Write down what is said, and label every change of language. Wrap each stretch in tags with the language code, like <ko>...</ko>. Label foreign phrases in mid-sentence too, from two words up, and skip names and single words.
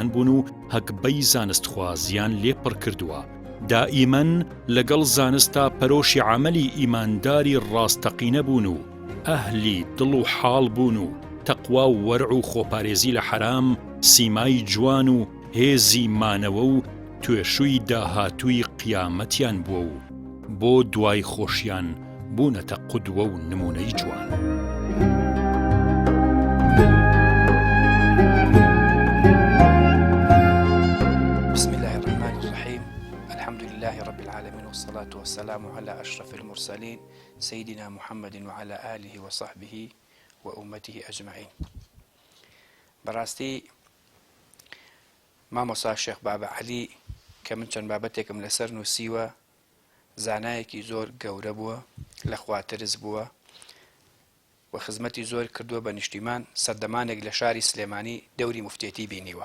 <ckb>بوون و هەکبەی زانستخوازیان لێپڕ کردووە دائیمەن لەگەڵ زانستا پەرۆشی عەمەلی ئیمانداری ڕاستەقینە بوون و ئەهلی دڵ و حاڵ بوون و تەقوا و وەرع و خۆپارێزی لە حرام سیمای جوان و هێزی مانەوە و توێشووی داهاتووی قیامەتیان بووە و بۆ دوای خۆشیان بوونەتە قودوە و نمونەی جوان.</ckb> <ar>بسم الله الرحمن الرحيم الحمد لله رب العالمين والصلاة والسلام على أشرف المرسلين سيدنا محمد وعلى آله وصحبه وأمته أجمعين.</ar> <ckb>براستي مامۆستا شێخ بابە عەلی کە من چەند بابەتێکم لەسەر نووسیوە زانایەکی زۆر گەورە بووە لە خواترز بووە و خزمەتی زۆر کردووە بە نیشتیمان سەردەمانێک لە شاری سلێمانی دەوری موفتێتی بینیوە.</ckb>